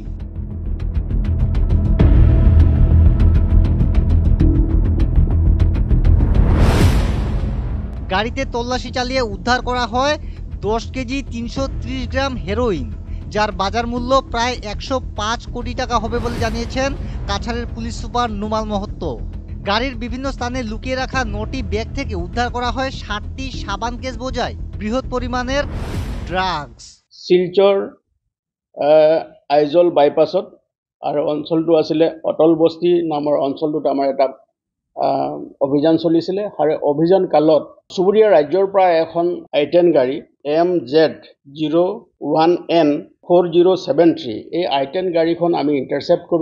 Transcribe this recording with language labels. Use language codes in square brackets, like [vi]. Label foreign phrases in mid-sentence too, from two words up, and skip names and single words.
[bn] গাড়িতে তল্লাশি চালিয়ে উদ্ধার করা হয় 10 কেজি 330 গ্রাম হেরোইন, যার বাজার মূল্য প্রায় 105 কোটি টাকা হবে বলে জানিয়েছেন কাছাড়ের পুলিশ সুপার নুমাল মহত্ত। গাড়ির বিভিন্ন স্থানে লুকিয়ে রাখা 9টি ব্যাগ থেকে উদ্ধার করা হয় 60টি সাবান কেস বোঝাই বৃহৎ পরিমাণের ড্রাগস। [as] শিলচর আইজল বাইপাছত আৰু অঞ্চলটো আছিলে অটল বস্তি নামৰ অঞ্চলটোত আমাৰ এটা অভিযান চলিছিলে আৰু অভিযান কালত চুবুৰীয়া ৰাজ্যৰ পৰা এখন I-10 গাড়ী MZ01N4073 এই I-10 গাড়ীখন আমি ইণ্টাৰচেপ্ট কৰোঁ।